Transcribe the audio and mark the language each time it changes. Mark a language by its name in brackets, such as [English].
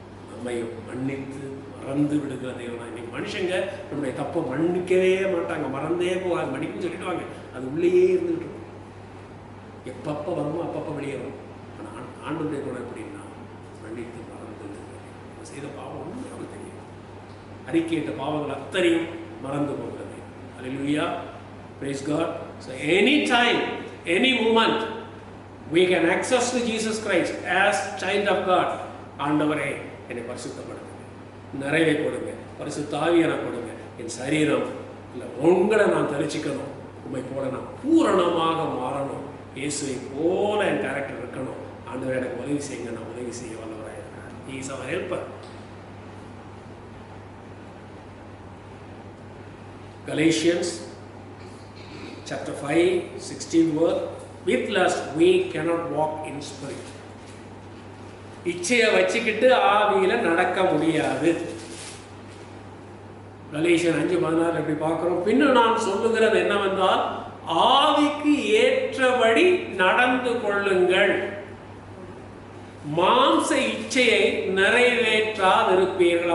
[Tamil] நம்மை மன்னித்து மறந்து விடுகிற தேவனா. இன்னைக்கு மனுஷங்க நம்முடைய தப்பை மன்னிக்கவே மாட்டாங்க, மறந்தே போவாங்க, மன்னிப்புன்னு சொல்லிடுவாங்க, அது உள்ளேயே இருந்துகிட்டு இருக்கும். எப்பப்போ வருமோ அப்பப்போ வெளியே வரும். ஆனால் ஆண்டவருடைய குணம் எப்படின்னா மன்னித்து மறந்து விடுகிறது. செய்த பாவம் ஒன்று அவருக்கு தெரியும், அறிக்கையிட்ட பாவங்கள் அத்தனையும் மறந்து போகிறது. [English] Alleluia. Praise God. So anytime, any moment we can access to Jesus Christ as child of God. [Tamil] ஆண்டவரே என்னை பரிசுத்தப்படுத்துங்க, நிறைவை கொடுங்க, பரிசுத்த ஆவியை கொடுங்க, என் சரீரம் இல்லை உங்களை நான் தரிசிக்கணும், உண்மை போல நான் பூரணமாக மாறணும், இயேசுவை போல என் கேரக்டர் இருக்கணும். ஆண்டவரே எனக்கு உதவி செய்யுங்க, நான் உதவி செய்ய வல்லவராக இருக்கிறேன். [English] He is our helper. Galatians chapter 5:16 word, with lust we cannot walk in spirit. [Tamil] இச்சையை வச்சுக்கிட்டு ஆவியில நடக்க முடியாது. கலேஷியர் 5:16 எப்படி பார்க்கிறோம்? பின்னும் நான் சொல்லுகிறது என்னவென்றால், ஆவிக்கு ஏற்றபடி நடந்து கொள்ளுங்கள், மாம்ச இச்சையை நிறைவேற்றாதிருப்பீர்கள்.